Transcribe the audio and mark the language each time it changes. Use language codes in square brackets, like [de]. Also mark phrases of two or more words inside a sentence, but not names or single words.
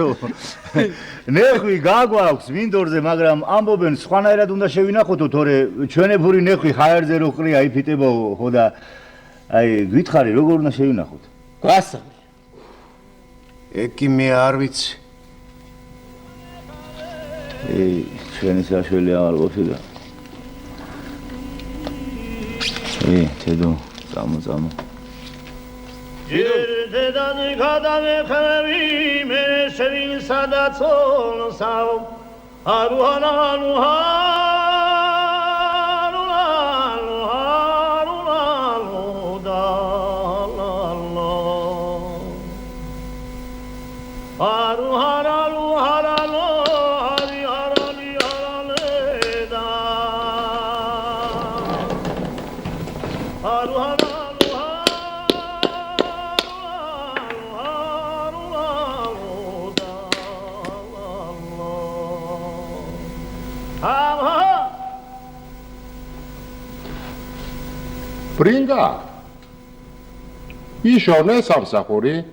[ka] ნეხვი გაგვაქვს მინდორზე, მაგრამ ამბობენ სხვანაირად უნდა შევინახოთო, თორე ჩვენებური ნეხვი ჰაერზე რო ყრია იფიტებაო, ხო და აი გითხარი როგორ უნდა შევინახოთ? გვასწავლე. ეგ კი მე არ ვიცი. ჩვენი საშველი აღარ ყოფილა. თედო, წამო. Երդեդան կադամե խրավի մեր շրին սադացոն սավ Արուհանանու հարուհանու դալալո Արուհանալու հարալո հարի հարալի հարալեդա Արուհանալու ბრინგა იშოვნე სამსახური